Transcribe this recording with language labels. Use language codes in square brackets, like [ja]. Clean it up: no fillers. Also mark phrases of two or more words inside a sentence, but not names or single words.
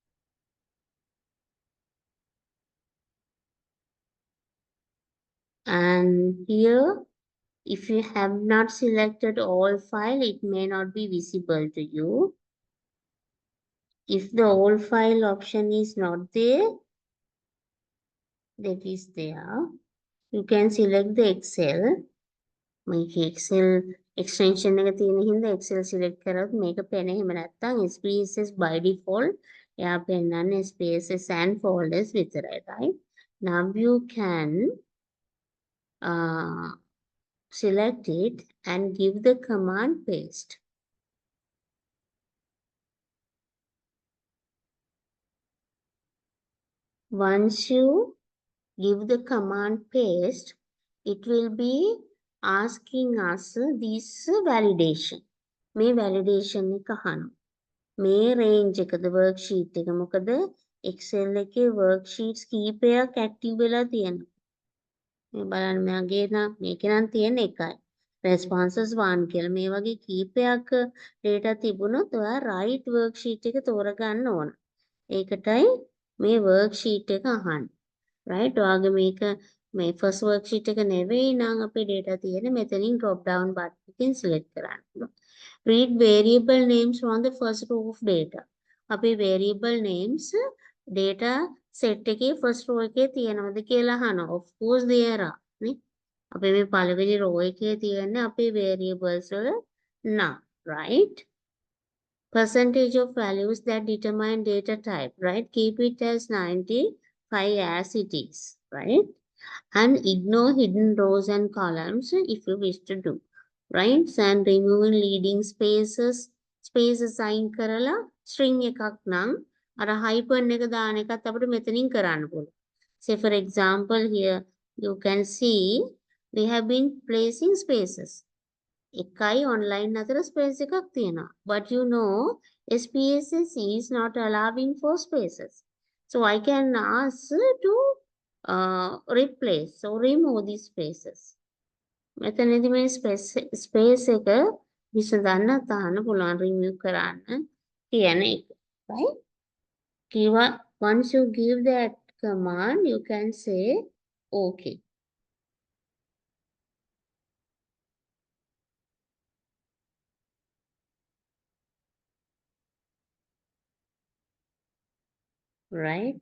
[en] And here, if you have not selected all file, it may not be visible to you. If the all file option is not there, that is there, you can select the Excel. [si] මේක [en] Excel extension [si] එක තියෙන හින්දා Excel select කරොත් මේක පේන්නේ එහෙම නැත්නම් SPSS [en] by default [si] එයා පෙන්නන්නේ [en] SPSS and folders [si] විතරයි, right? [en] Now you can select it and give the command paste. Once you give the command paste, it will be asking us this validation. [si] මේ validation එක අහනවා. මේ range එකද worksheet එක මොකද Excel එකේ worksheets කීපයක් active වෙලා තියෙනවා. මේ බලන්න මගේ නම් මේකේ නම් තියෙන එකයි. responses 1 කියලා මේ වගේ කීපයක් data තිබුණොත් ඔයා [en] right worksheet [si] එක තෝරගන්න ඕන. ඒකටයි මේ worksheet එක අහන්නේ. right? ඔයාගේ මේක මේ [en] first worksheet [si] එක නෙවෙයි නම් අපේ data තියෙන්නේ මෙතනින් [en] drop down button [si] එකෙන් select කරන්න පුළුවන්. [en] Read variable names from the first row of data. [si] අපේ [en] variable names data set [si] එකේ [en] first row [si] එකේ තියෙනවද කියලා අහනවා. [en] Of course there are. [si] නේ? අපේ මේ පළවෙනි row එකේ තියෙන්නේ අපේ variables වල නම්, [en] right? Percentage of values that determine data type, right? Keep it as 95 as it is, right? And ignore hidden rows and columns if you wish to do, right? And removing leading spaces assign [si] කරලා string එකක් නම් අර hyphen එක දාන එකත් අපිට මෙතනින් කරන්න පුළුවන්. [en] Say for example here you can see we have been placing spaces. [si] එකයි online අතර space එකක් තියෙනවා. [en] But you know SPSS is not allowing for spaces. So I can ask to replace or remove these spaces. [si] මෙතනදී මේ space එක විසඳන්න තාන්න පුළුවන් remove කරන්න කියන එක. [en] Right? Once you give that command, you can say okay. Right?